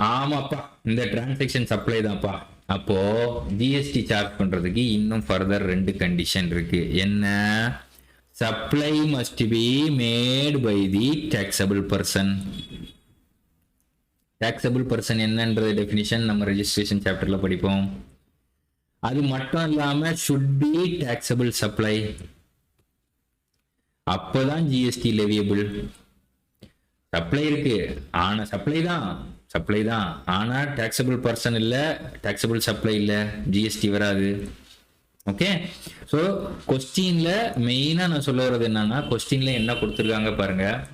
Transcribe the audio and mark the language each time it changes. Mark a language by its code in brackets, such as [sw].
[ta] ஆமாப்பா, இந்த transaction supply தான்ப்பா. அப்போ ஜிஎஸ்டி சார்ஜ் பண்றதுக்கு இன்னும் ஃபர்தர் 2 கண்டிஷன் இருக்கு. என்ன? [en] Supply must be made by the taxable person. [ta] taxable person என்னன்றது டெஃபினிஷன் நம்ம ரெஜிஸ்ட்ரேஷன் சாப்டர்ல படிப்போம். அது மட்டும் இல்லாம [en] should be taxable supply. [ta] அப்போதான் ஜிஎஸ்டி லெவியபிள். சப்ளை இருக்கு, ஆனா சப்ளை தான் ஆனா டாக்ஸபிள் பர்சன் இல்ல, டாக்ஸபிள் சப்ளை இல்ல, ஜிஎஸ்டி வராது. ஓகே, ஸோ கொஸ்டின்ல மெயினா நான் சொல்ல வர்றது என்னன்னா, கொஸ்டின்ல என்ன கொடுத்துருக்காங்க பாருங்க.